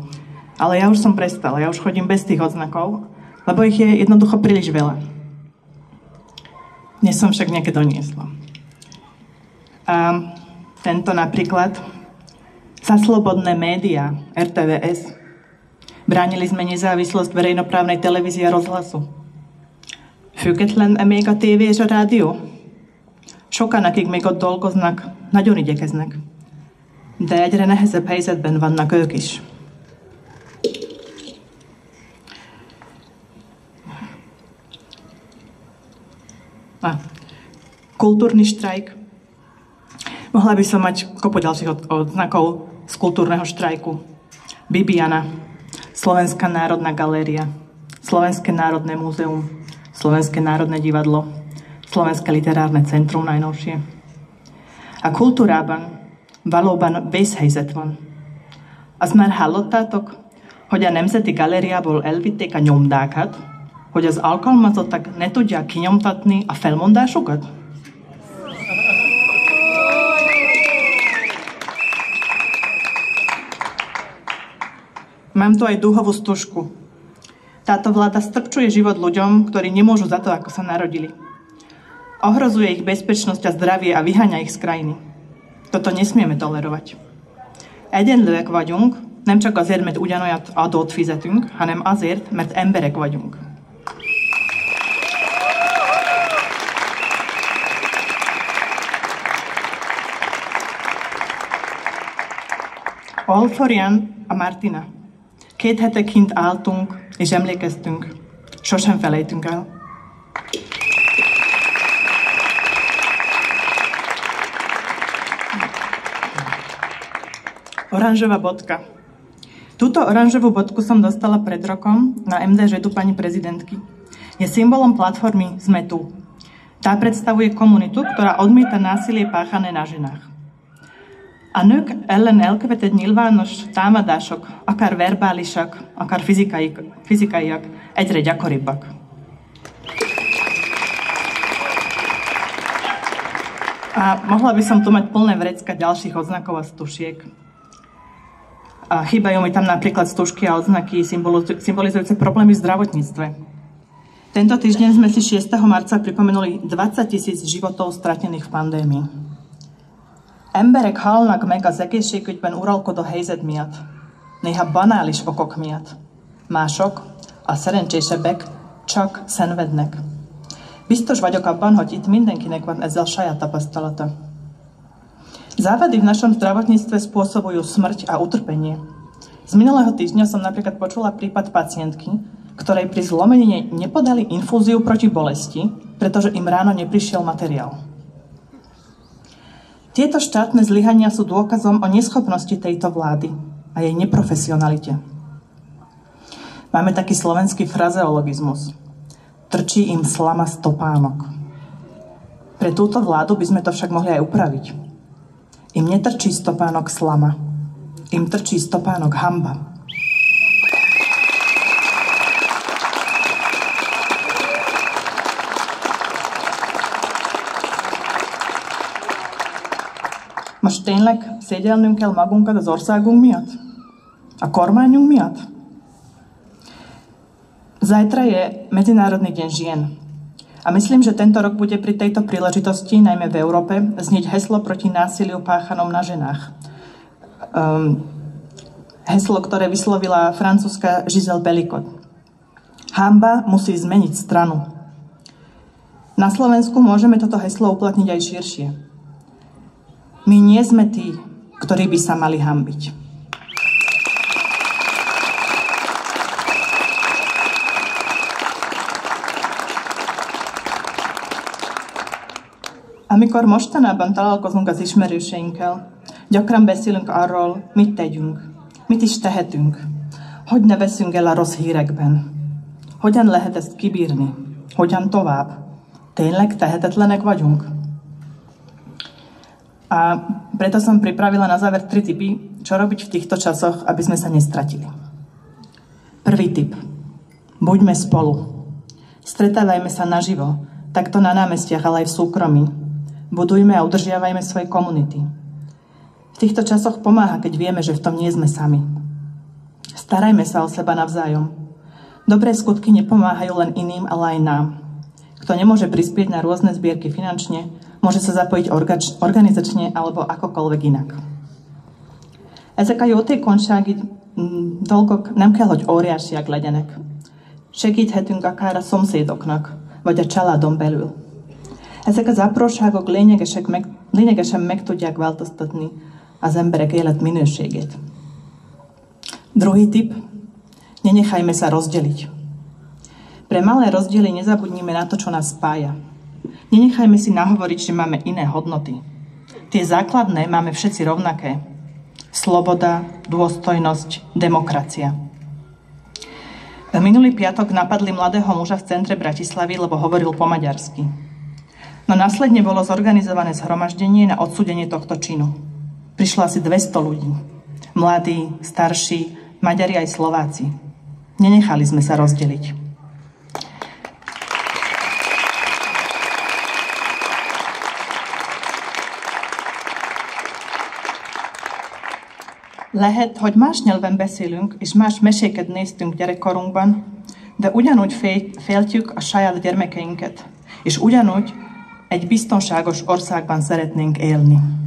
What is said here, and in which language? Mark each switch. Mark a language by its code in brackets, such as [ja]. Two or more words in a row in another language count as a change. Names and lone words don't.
[sk] Ale ja už som prestala, ja už chodím bez tých odznakov, lebo ich je jednoducho príliš veľa. Dnes som však nejaké doniesla. A tento napríklad: za slobodné médiá, RTVS. Bránili sme nezávislosť verejnoprávnej televízie a rozhlasu. [hu] Független még a tévé és a rádió. Sokan, akik még ott dolgoznak, nagyon igyekeznek. De egyre nehezebb helyzetben vannak ők is. [sk] Kultúrny štrajk. Mohla by som mať kopu ďalších odznakov z kultúrneho štrajku. Bibiana, Slovenská národná galéria, Slovenské národné múzeum, Slovenské národné divadlo, Slovenské literárne centrum najnovšie. [hu] A kultúrában valóban vészhelyzet van. Azt már hallottátok, hogy a Nemzeti Galériából elvitték a nyomdákat, hogy az alkalmazottak ne tudják kinyomtatni a felmondásukat? [sk] Mám tu aj dúhovú stužku. Táto vláda strpčuje život ľuďom, ktorí nemôžu za to, ako sa narodili. Ohrozuje ich bezpečnosť a zdravie a vyháňa ich z krajiny. Toto nesmieme tolerovať. [hu] Egyenlőek vagyunk, nem csak azért, mert ugyanolyat adót fizetünk, hanem azért, mert emberek vagyunk. Olforian a Martina. 2 hete kint álltunk, és emlékeztünk. Sosem felejtünk el. [sk] Oranžová bodka. Túto oranžovú bodku som dostala pred rokom na MDŽ-u pani prezidentky. Je symbolom platformy Sme tu. Tá predstavuje komunitu, ktorá odmieta násilie páchané na ženách. [hu] A nők ellen elkövetett nyilvános támadások, akár verbálisak, akár fizikaiak, egyre gyakoribbak. [sk] A mohla by som tu mať plné vrecka ďalších odznakov a stužiek. A chýbajú mi tam napríklad stužky a odznaky symbolizujúce problémy v zdravotníctve. Tento týždeň sme si 6. marca pripomenuli 20 000 životov stratených v pandémii. [hu] Emberek halnak meg az egészségügyben uralkodó helyzet miatt, néha banális okok miatt. Mások, a szerencsésebbek, csak szenvednek. Biztos vagyok abban, hogy itt mindenkinek van ezzel saját tapasztalata. [sk] Závady v našom zdravotníctve spôsobujú smrť a utrpenie. Z minulého týždňa som napríklad počula prípad pacientky, ktorej pri zlomenine nepodali infúziu proti bolesti, pretože im ráno neprišiel materiál. Tieto štátne zlyhania sú dôkazom o neschopnosti tejto vlády a jej neprofesionalite. Máme taký slovenský frazeologizmus. Trčí im slama z topánok. Pre túto vládu by sme to však mohli aj upraviť. Im netrčí z topánok slama. Im trčí z topánok hanba. [hu] Most tényleg szégyelnünk kell magunkat az országunk miatt? A kormányunk miatt? [sk] Zajtra je Medzinárodný deň žien. A myslím, že tento rok bude pri tejto príležitosti, najmä v Európe, znieť heslo proti násiliu páchanom na ženách. Heslo, ktoré vyslovila francúzska Giselle Pelicot. Hanba musí zmeniť stranu. Na Slovensku môžeme toto heslo uplatniť aj širšie. My nie sme tí, ktorí by sa mali hanbiť. [hu] Amikor mostanában találkozunk az ismerőseinkkel, gyakran beszélünk arról, mit tegyünk, mit is tehetünk, hogy ne veszünk el a rossz hírekben, hogyan lehet ezt kibírni, hogyan tovább. Tényleg tehetetlenek vagyunk? [sk] A preto som pripravila na záver 3 tipy, čo robiť v týchto časoch, aby sme sa nestratili. Prvý tip. Buďme spolu. Stretávajme sa naživo, takto na námestiach, ale aj v súkromí. Budujme a udržiavajme svoje komunity. V týchto časoch pomáha, keď vieme, že v tom nie sme sami. Starajme sa o seba navzájom. Dobré skutky nepomáhajú len iným, ale aj nám. Kto nemôže prispieť na rôzne zbierky finančne, môže sa zapojiť organizačne alebo akokoľvek inak. [hu] Ezek a jótékonysági dolgok nem kell, hogy óriásiak legyenek. Segíthetünk akár a szomszédoknak, vagy a családon belül. Ezek az apróságok lényegesen meg tudják változtatni az emberek életminőségét. [sk] Druhý tip. Nenechajme sa rozdeliť. Pre malé rozdiely nezabudnime na to, čo nás spája. Nenechajme si nahovoriť, že máme iné hodnoty. Tie základné máme všetci rovnaké. Sloboda, dôstojnosť, demokracia. Minulý piatok napadli mladého muža v centre Bratislavy, lebo hovoril po maďarsky. No následne bolo zorganizované zhromaždenie na odsúdenie tohto činu. Prišlo asi 200 ľudí. Mladí, starší, Maďari aj Slováci. Nenechali sme sa rozdeliť. [hu] Lehet, hogy más nyelven beszélünk, és más meséket néztünk gyerekkorunkban, de ugyanúgy féltjük a saját gyermekeinket, és ugyanúgy egy biztonságos országban szeretnénk élni.